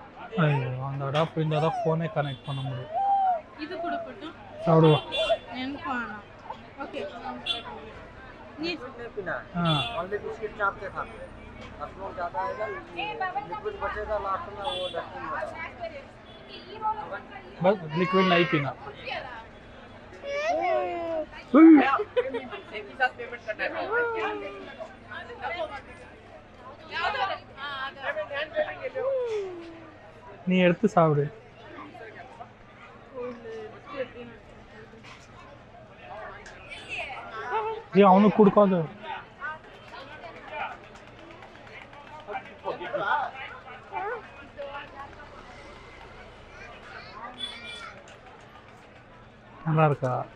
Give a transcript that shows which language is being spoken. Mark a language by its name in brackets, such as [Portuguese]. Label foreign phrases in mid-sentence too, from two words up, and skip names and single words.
[Tamil] ಅಯ್ಯೋ அந்த அடாப்டர் இருந்தால் தான் ஃபோனே கனெக்ட் பண்ண முடியும். இது கொடுக்கட்டும். சாப்பிடுவா. எனக்கு வேணாம். ஓகே. நீ [Hindi] हाँ [English] only biscuit [Hindi] चाप के साथ असलों ज़्यादा आएगा लिक्विड बचेगा लास्ट में वो डस्टिंग होगा बस लिक्विड नहीं पीना. एक ही साथ पेमेंट करना है [Tamil] நீ எடுத்து சாப்பிடு. ஏன் அவனுக்கு கொடுக்காது? நல்லா இருக்கா?